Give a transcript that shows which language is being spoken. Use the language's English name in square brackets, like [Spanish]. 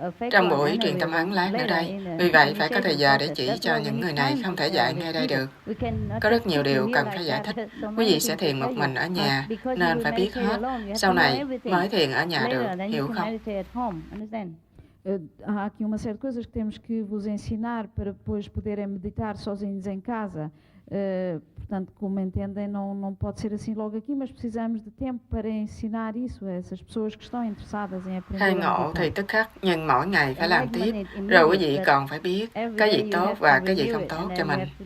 [Vietnamese] Trong buổi truyền tâm ấn lát nữa đây, vì vậy phải có thời giờ để chỉ cho những người này không thể dạy ngay đây được. Có rất nhiều điều cần phải giải thích. Quý vị sẽ thiền một mình ở nhà, nên phải biết hết. Sau này mới thiền ở nhà được, hiểu không? [Portuguese] Há aqui uma série de coisas que temos que vos ensinar para depois poderem meditar sozinhos em casa. Portanto, como entendem, não pode ser assim logo aqui, mas precisamos de tempo para ensinar isso a essas pessoas que estão interessadas em aprender. [Vietnamese] Khai ngộ thì tức khắc, nhưng mỗi ngày phải làm tiếp. Rồi quý vị còn phải biết cái gì tốt và cái gì không tốt cho mình.